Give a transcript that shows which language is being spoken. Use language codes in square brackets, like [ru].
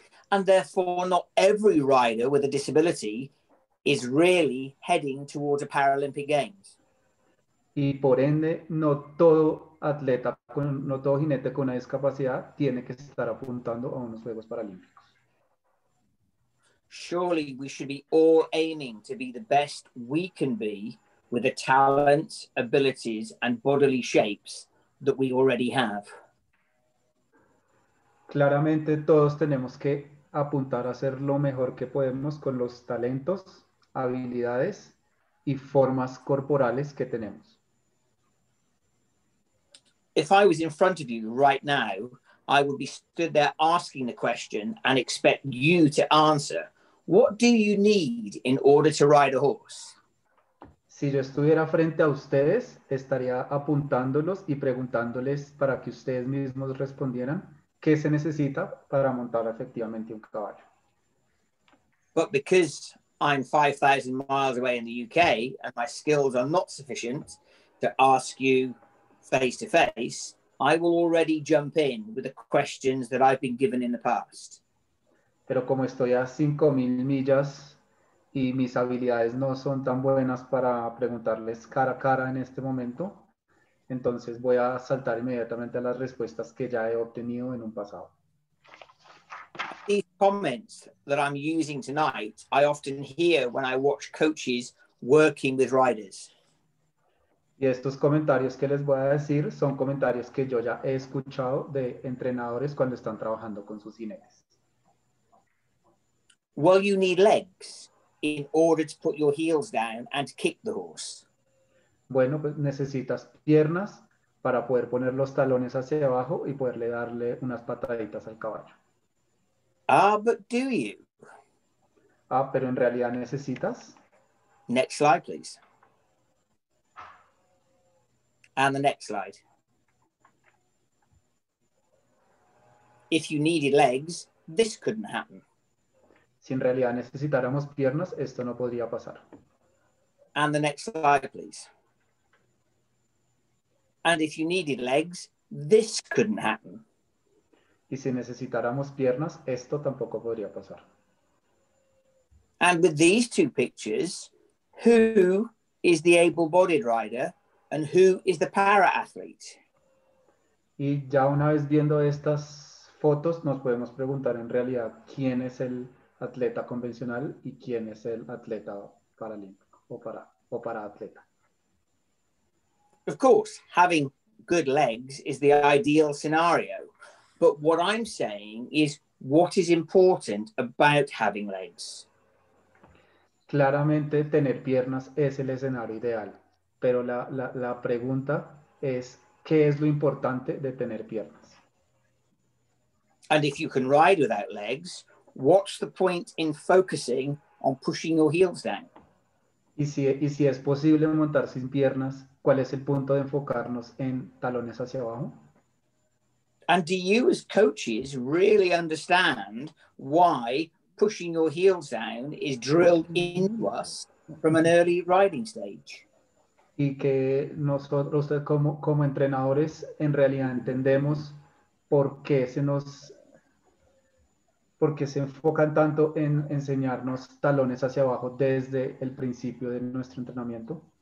[en] And therefore, not every rider with a disability is really heading towards a Paralympic Games. [es] Y por ende, no todo atleta, no todo jinete con una discapacidad tiene que estar apuntando a unos Juegos Paralímpicos. [en] Surely we should be all aiming to be the best we can be with the talents, abilities, and bodily shapes that we already have. [es] Claramente todos tenemos que apuntar a hacer lo mejor que podemos con los talentos, habilidades y formas corporales que tenemos. [en] If I was in front of you right now, I would be stood there asking the question and expect you to answer. What do you need in order to ride a horse? [es] Si yo estuviera frente a ustedes, estaría apuntándolos y preguntándoles para que ustedes mismos respondieran qué se necesita para montar efectivamente un caballo. [en] But because I'm 5,000 miles away in the UK and my skills are not sufficient to ask you face to face, I will already jump in with the questions that I've been given in the past. [es] Pero como estoy a 5.000 millas y mis habilidades no son tan buenas para preguntarles cara a cara en este momento, entonces voy a saltar inmediatamente a las respuestas que ya he obtenido en un pasado. [en] These comments that I'm using tonight, I often hear when I watch coaches working with riders. [es] Y estos comentarios que les voy a decir son comentarios que yo ya he escuchado de entrenadores cuando están trabajando con sus jinetes. [en] Well, you need legs in order to put your heels down and kick the horse. [es] Bueno, pues necesitas piernas para poder poner los talones hacia abajo y poderle darle unas pataditas al caballo. [en] Ah, but do you? [es] Ah, pero en realidad necesitas. [en] Next slide, please. And the next slide. If you needed legs, this couldn't happen. [es] Si en realidad necesitáramos piernas, esto no podría pasar. [en] And the next slide, please. And if you needed legs, this couldn't happen. [es] Y si necesitáramos piernas, esto tampoco podría pasar. [en] And with these two pictures, who is the able-bodied rider and who is the para-athlete? [es] Y ya una vez viendo estas fotos, nos podemos preguntar en realidad quién es el atleta convencional y quién es el atleta paralímpico o para atleta. [en] Of course, having good legs is the ideal scenario. But what I'm saying is what is important about having legs. [es] Claramente tener piernas es el escenario ideal, pero la pregunta es, ¿qué es lo importante de tener piernas? [en] And if you can ride without legs, what's the point in focusing on pushing your heels down? [es] Y si es posible montar sin piernas, ¿cuál es el punto de enfocarnos en talones hacia abajo? [en] And do you as coaches really understand why pushing your heels down is drilled into us from an early riding stage? [es] Y que nosotros como entrenadores en realidad entendemos por qué se enfocan tanto en enseñarnos talones hacia abajo desde el principio de nuestro entrenamiento.